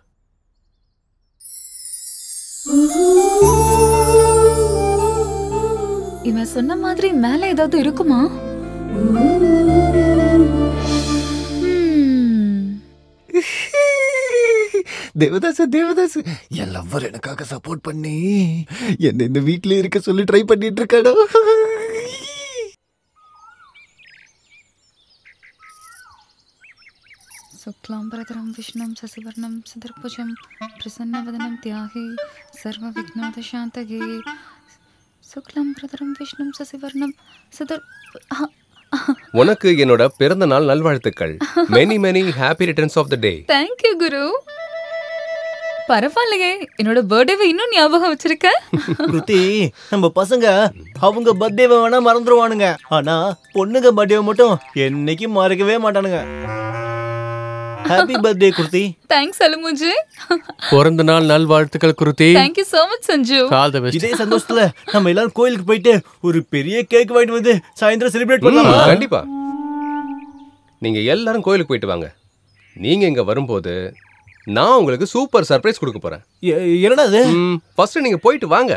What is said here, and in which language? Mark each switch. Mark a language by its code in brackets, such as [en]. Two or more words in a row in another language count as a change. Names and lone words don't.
[ta] இவன் சொன்ன மாதிரி மேல ஏதாவது இருக்குமா? தேவதாசு தேவதாசு என் லவ்வர் எனக்காக சப்போர்ட் பண்ணி என்ன இந்த வீட்ல இருக்க சொல்லி ட்ரை பண்ணிட்டு இருக்காடா. [sa] शुक्लांबरधरं विष्णुं शशिवर्णं चतुर्भुजं प्रसन्नवदनं ध्याये सर्वविघ्नोपशान्तये शुक्लांबरधरं विष्णुं शशिवर्णं [ta] உனக்கு என்னோட பிறந்த நாள் நல்வாழ்த்துக்கள். [en] many many happy returns of the day. Thank you குரு. [ta] பரவாயில்லையே, என்னோட பர்த்டேவை இன்னும் ஞாபகம் வச்சிருக்க. குருதி, நம்ம பசங்க அவங்க பர்த்டேவை வேணா மறந்துடுவானுங்க, ஆனா பொண்ணுங்க பர்த்டேவை மட்டும் என்னைக்கும் மறக்கவே மாட்டானுங்க. [en] Happy birthday குருதி. தேங்க்ஸ் அலுமுஜி. [ta] பிறந்த நாள் நல்வாழ்த்துக்கள் குருதி. [en] Thank you so much சஞ்சு. All the best. [ta] இதே சந்தோஷத்துல நம்ம எல்லாரும் கோயிலுக்கு போயிட்டு ஒரு பெரிய கேக் வாங்கிட்டு வந்து சாயந்தரம் செலிப்ரேட் பண்ணலாமா? கண்டிப்பா. நீங்க எல்லாரும் கோயிலுக்கு போயிட்டு வாங்க. நீங்க இங்க வரும்போது நான் உங்களுக்கு சூப்பர் சர்ப்ரைஸ் கொடுக்க போறேன். என்னடா அது? ஃபர்ஸ்ட் நீங்க போயிட்டு வாங்க.